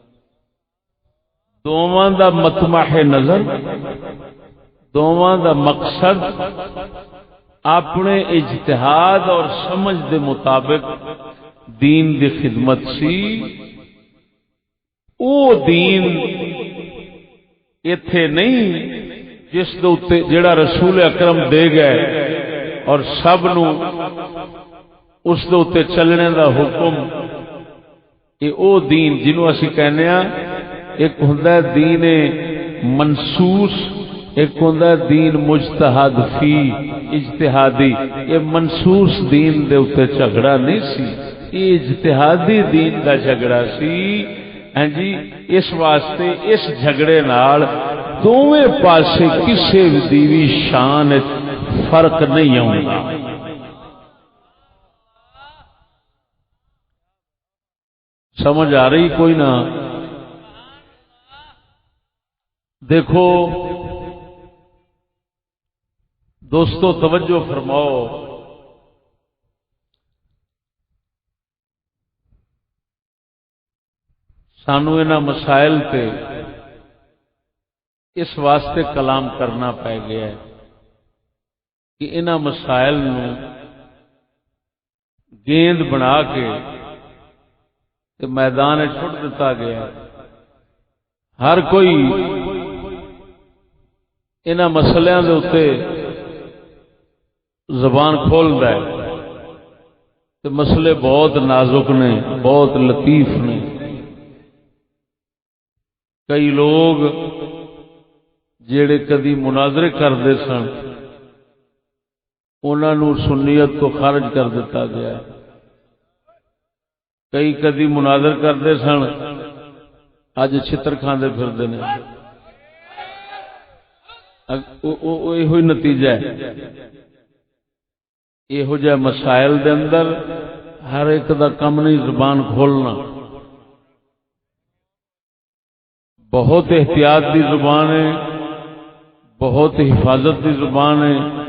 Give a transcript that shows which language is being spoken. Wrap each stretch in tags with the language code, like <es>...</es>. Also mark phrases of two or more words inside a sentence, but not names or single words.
<pa>دونوں دا مطمع نظر، دونوں دا مقصد اپنے اجتہاد اور سمجھ دے مطابق دین دی خدمت سی. او دین ایتھے نہیں جس دے اوتے جڑا رسول اکرم دے گئے اور سب نو اس دے اوتے چلنے دا حکم. یہ او دین جنوں اسی کہنے ہاں ایک ہوندا ہے دین منصوص، ایک ہوندا ہے دین مجتہد فی اجتہادی. یہ منصوص دین دے اوتے جھگڑا نہیں سی، یہ اجتہادی دین دا جھگڑا سی. ہاں جی، اس واسطے اس جھگڑے نال دوویں پاسے کسے دی وی شان فرق نہیں آؤندا. سمجھ آ رہی کوئی نہ؟ دیکھو دوستو توجہ فرماؤ، سانو انہاں مسائل تے اس واسطے کلام کرنا پے گیا ہے کہ انہاں مسائل نو گیند بنا کے تے میدان چھوڑ دیتا گیا ہے. ہر کوئی انہاں مسئلیاں دے اوتے زبان کھولدا ہے تے مسئلے بہت نازک نے، بہت لطیف نے. کئی لوگ جڑے کدی مناظرے کرتے سن انہاں نو سنیت تو خارج کر دیتا گیا ہے. کئی کدی مناظر کرتے سن اج چھتر کھاندے پھردے نے. یہ نتیجہ ہے. یہو جہ مسائل دے اندر ہر ایک دا کم نہیں زبان کھولنا. بہت احتیاط دی زبان ہے، بہت حفاظت دی زبان ہے.</pa>